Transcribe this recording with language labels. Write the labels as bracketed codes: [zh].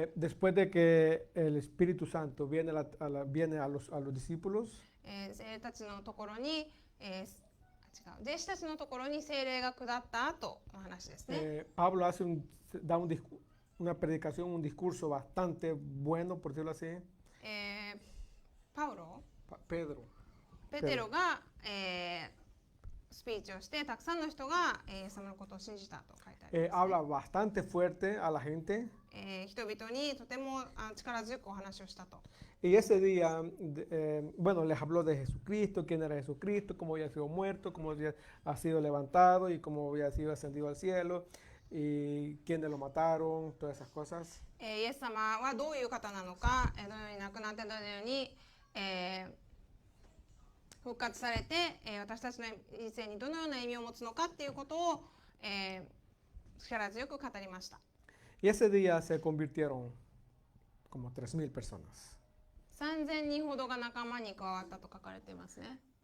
[es] Después de que el Espíritu Santo viene a los discípulos, [ja] 聖霊たちのところに、弟子たちのところに聖霊が下った後の話ですね。 [es] Pablo da una predicación, un discurso bastante bueno, por decirlo así. [ja] パウロ、ペテロが、スピーチをしてたくさんの人が、イエス様のことを信じたと書いてあります、ね。 [es] Habla bastante fuerte a la gente. [ja] 人々にとても力強くお話をしたと。 [es] Y ese día, bueno, les habló de Jesucristo, quién era Jesucristo, cómo había sido muerto, cómo había sido levantado y cómo había sido ascendido al cielo. y quiénes lo mataron, todas esas cosas. [ja] イエス様はどういう方なのか、どのように亡くなってどのように、復活されて、私たちの人生にどのような意味を持つのかっていうことを、力強く語りました。 [es] Y ese día se convirtieron como 3,000 personas. [ja] 3000人ほどが仲間に加わったと書かれていますね。